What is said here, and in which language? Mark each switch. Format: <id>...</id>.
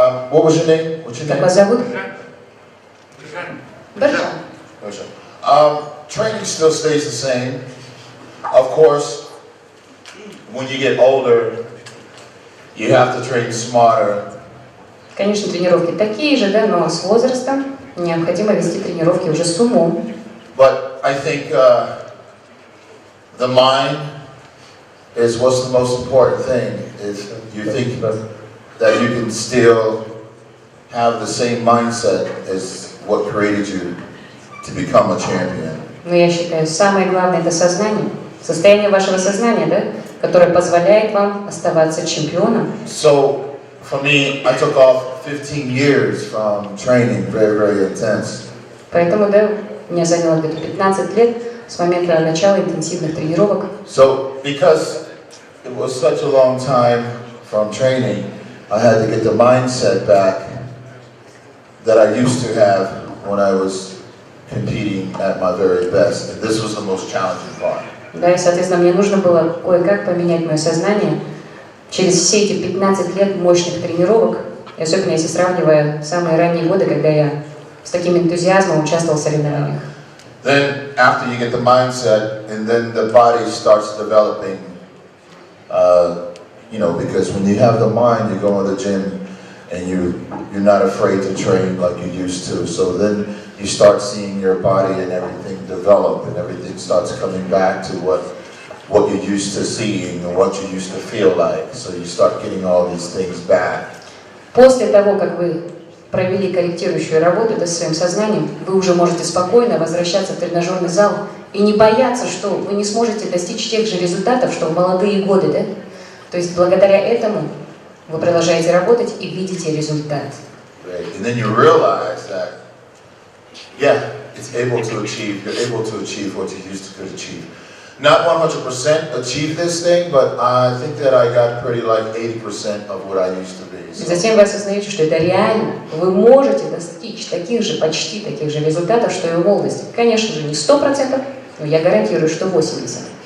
<en>What was your name? What's your</en> <ru>Как</ru> <en>name?</en> <ru>вас зовут? Бержан. Бержан.</ru> <en>Training still stays the same. Of course, when you get older, you have to train smarter.</en> <ru>Конечно, тренировки такие же, да, но с возрастом необходимо вести тренировки уже с умом.</ru> <en>But I think the mind is what's the most important thing. Is you think that you can still have the same mindset as what created you to become a champion.</en> <ru>Но я считаю, самое главное это сознание, состояние вашего сознания, да, которое позволяет вам оставаться чемпионом.</ru> <en>So for me, I took off 15 years from training, very, very intense.</en> <ru>Поэтому, да, меня заняло где-то 15 лет с момента начала интенсивных тренировок.</ru> <en>So because it was such a long time from training, I had to get the mindset back that I used to have when I was competing at my very best. And this was the most challenging part.</en> <ru>Да, и, соответственно, мне нужно было кое-как поменять мое сознание через все эти 15 лет мощных тренировок, и особенно если сравнивая самые ранние годы, когда я с таким энтузиазмом участвовал в соревнованиях.</ru> <en>Then after you get the mindset, and then the body starts developing, because when you have the mind, you go in the gym and you're not afraid to train like you used to. So then you start seeing your body and everything develop, and everything starts coming back to what you're used to seeing and what you used to feel like. So you start getting all these things back.</en> <ru>После того, как вы провели корректирующую работу со своим сознанием, вы уже можете спокойно возвращаться в тренажерный зал и не бояться, что вы не сможете достичь тех же результатов, что в молодые годы, да? То есть благодаря этому вы продолжаете работать и видите результат.</ru> <en>And then you realize that, yeah, you're able to achieve what you used to achieve. Not 100% achieve this thing, but I think that I got pretty like 80% of what I used to be.</en> <ru>И затем вы осознаете, что это реально. Вы можете достичь почти таких же результатов, что и в молодости. Конечно же, не 100%, но я гарантирую, что 80%.</ru>